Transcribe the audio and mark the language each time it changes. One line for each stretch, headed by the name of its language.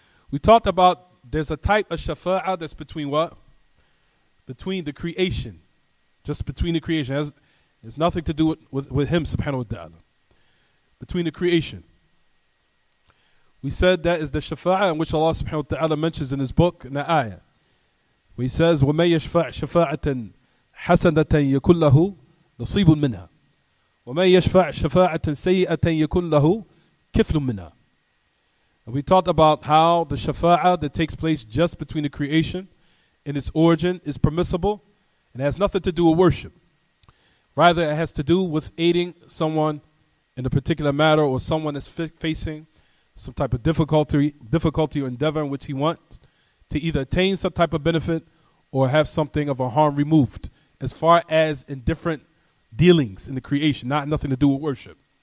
English: We talked about there's a type of shafa'ah that's between what? Between the creation. Just between the creation. It has nothing to do with him, subhanahu wa ta'ala. Between the creation. We said that is the shafa'ah in which Allah subhanahu wa ta'ala mentions in his book, in the ayah. Where he says,
Arabic: وَمَن يَشْفَعْ شَفَاعَةً حَسَنَةً يَكُنْ لَهُ نَصِيبٌ مِنْهَا وَمَن يَشْفَعْ شَفَاعَةً سَيِّئَةً يَكُنْ لَهُ كِفْلٌ مِنْهَا.
English: And we talked about how the shafa'ah that takes place just between the creation and its origin is permissible and has nothing to do with worship. Rather, it has to do with aiding someone in a particular matter or someone that's facing some type of difficulty or endeavor in which he wants to either attain some type of benefit or have something of a harm removed, as far as in different dealings in the creation, nothing to do with worship.